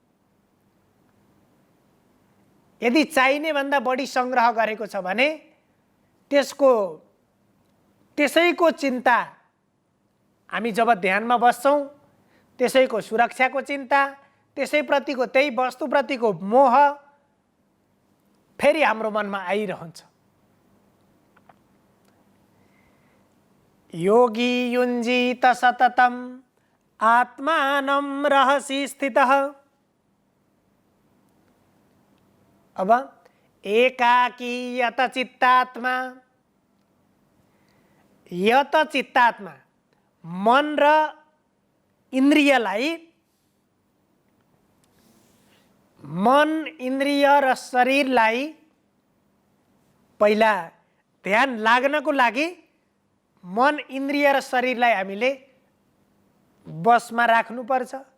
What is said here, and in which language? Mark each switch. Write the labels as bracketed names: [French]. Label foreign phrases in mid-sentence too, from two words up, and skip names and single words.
[Nepali] यदि चाहिने भन्दा बढी संग्रह गरेको छ भने त्यसैको चिन्ता, हामी जब ध्यानमा बस्छौँ त्यसैको सुरक्षाको चिन्ता, त्यसैप्रतिको, त्यही वस्तुप्रतिको मोह फेरि हाम्रो मनमा आइरहन्छ [Sanskrit] योगी युञ्जीत सततम् आत्मानं रहसि स्थितः। [Nepali] अब [Sanskrit] एकाकी यत चित्तात्मा, यत चित्तात्मा [Nepali] मन र इन्द्रियलाई, मन इन्द्रिय र शरीरलाई पहिला ध्यान लाग्नको लागि मन इन्द्रिय र शरीरलाई हामीले बसमा राख्नुपर्छ।